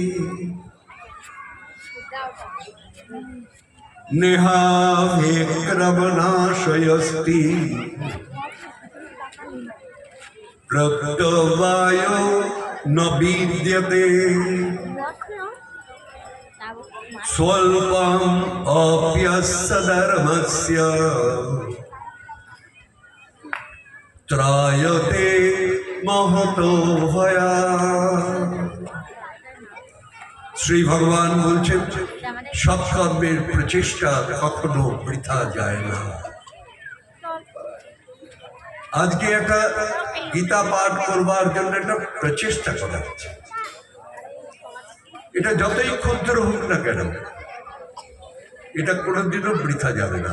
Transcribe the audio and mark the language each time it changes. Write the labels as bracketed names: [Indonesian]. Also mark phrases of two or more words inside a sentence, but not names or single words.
[Sanskrit] नेहाभिक्रमनाशयस्ति प्रत्यवायो न विद्यते स्वल्पम् अप्यस्य धर्मस्य त्रायते महतो भयात्। [Bangla] শ্রী ভগবান বলছেন সৎকর্মের প্রচেষ্টা কখনো বৃথা যায় না। আজকে একটা গীতা পাঠ করবার জন্য একটা প্রচেষ্টা করা হচ্ছে, এটা যতই ক্ষুদ্র হোক না কেন এটা কোনোদিনও বৃথা যাবে না।